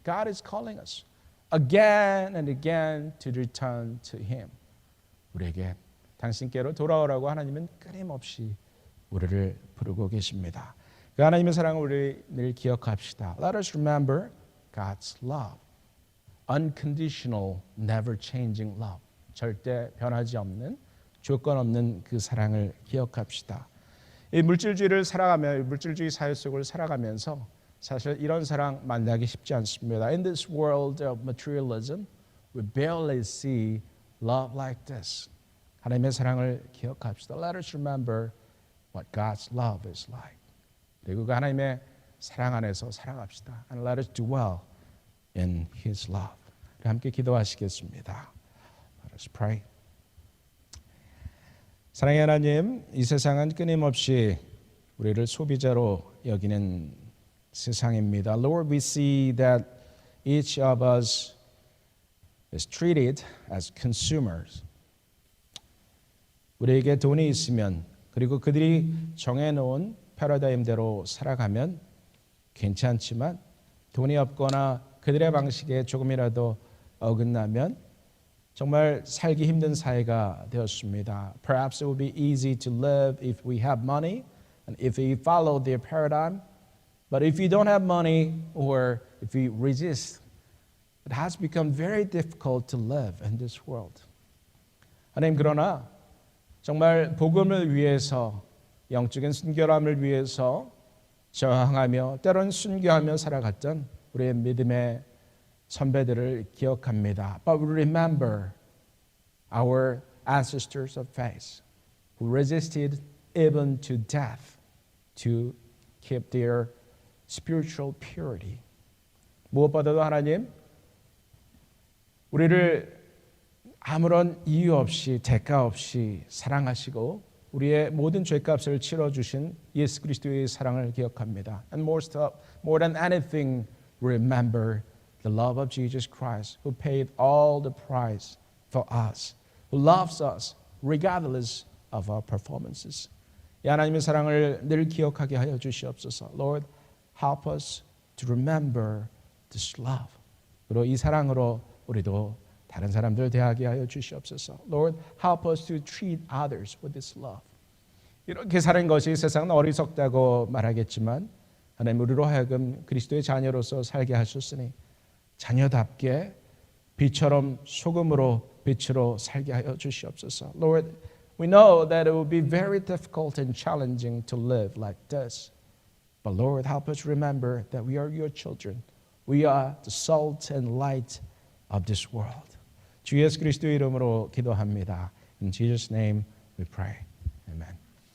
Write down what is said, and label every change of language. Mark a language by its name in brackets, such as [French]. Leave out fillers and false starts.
[English] God is calling us again and again to return to Him. [Korean] 우리에게 당신께로 돌아오라고 하나님은 끊임없이 우리를 부르고 계십니다. 그 하나님의 사랑을 우리 늘 기억합시다. [English] Let us remember God's love. Unconditional, never changing love. [Korean] 절대 변하지 없는, 조건 없는 그 사랑을 기억합시다. 이 물질주의를 살아가며 물질주의 사회 속을 살아가면서 사실 이런 사랑 만나기 쉽지 않습니다. [English] In this world of materialism, we barely see love like this. [Korean] 하나님의 사랑을 기억합시다. [English] Let us remember what God's love is like. [Korean] 그리고 그 하나님의 사랑 안에서 살아갑시다. [English] And let us dwell in His love. [Korean] 함께 기도하시겠습니다. [English] Let us pray. [Korean] 사랑의 하나님, 이 세상은 끊임없이 우리를 소비자로 여기는 세상입니다. [English] Lord, we see that each of us is treated as consumers. [Korean] 우리에게 돈이 있으면 그리고 그들이 정해놓은 패러다임대로 살아가면 괜찮지만 돈이 없거나 그들의 방식에 조금이라도 어긋나면 정말 살기 힘든 사회가 되었습니다. [English] Perhaps it would be easy to live if we have money and if we follow their paradigm. But if you don't have money or if you resist, it has become very difficult to live in this world. [Korean] 하나님 그러나 정말 복음을 위해서 영적인 순결함을 위해서 저항하며 때론 순교하며 살아갔던 우리의 믿음의 선배들을 기억합니다. [English] But we remember our ancestors of faith who resisted even to death to keep their spiritual purity. [Korean] 무엇보다도 하나님 우리를 아무런 이유 없이 대가 없이 사랑하시고 우리의 모든 죄값을 치러주신 예수 그리스도의 사랑을 기억합니다. [English] And more than anything, remember the love of Jesus Christ, who paid all the price for us, who loves us regardless of our performances. [Korean] 이 하나님의 사랑을 늘 기억하게 하여 주시옵소서. [English] Lord, help us to remember this love. [Korean] 그리고 이 사랑으로 우리도 다른 사람들 대하게 하여 주시옵소서. [English] Lord, help us to treat others with this love. [Korean] 이렇게 사는 것이 세상은 어리석다고 말하겠지만 하나님 우리로 하여금 그리스도의 자녀로서 살게 하셨으니 자녀답게 빛처럼 소금으로 빛으로 살게 하여 주시옵소서. [English] Lord, we know that it will be very difficult and challenging to live like this. But Lord, help us remember that we are your children. We are the salt and light of this world. [Korean] 주 예수 그리스도의 이름으로 기도합니다. [English] In Jesus' name we pray. Amen.